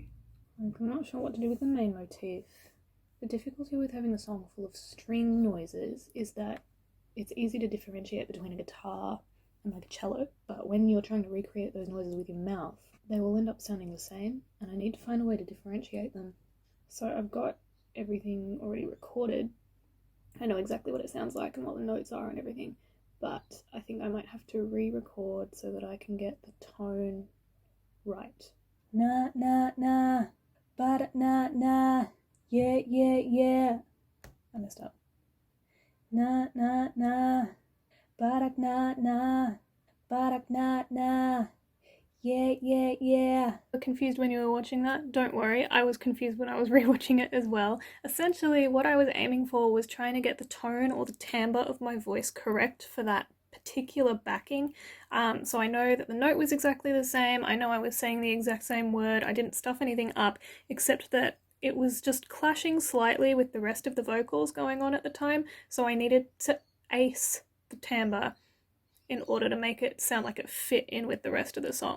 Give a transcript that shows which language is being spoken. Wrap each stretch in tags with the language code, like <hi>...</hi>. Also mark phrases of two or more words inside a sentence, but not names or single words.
<en>I'm not sure what to do with the main motif. The difficulty with having a song full of string noises is that it's easy to differentiate between a guitar and like a cello, but when you're trying to recreate those noises with your mouth, they will end up sounding the same, and I need to find a way to differentiate them. So I've got everything already recorded. I know exactly what it sounds like and what the notes are and everything, but I think I might have to re-record so that I can get the tone right. Na na na, ba na na, yeah yeah yeah. I messed up. Na na na, ba na na, ba na na. Yeah, yeah, yeah. Confused when you were watching that? Don't worry, I was confused when I was rewatching it as well. Essentially, what I was aiming for was trying to get the tone or the timbre of my voice correct for that particular backing. So I know that the note was exactly the same, I know I was saying the exact same word, I didn't stuff anything up, except that it was just clashing slightly with the rest of the vocals going on at the time, so I needed to ace the timbre in order to make it sound like it fit in with the rest of the song.</en>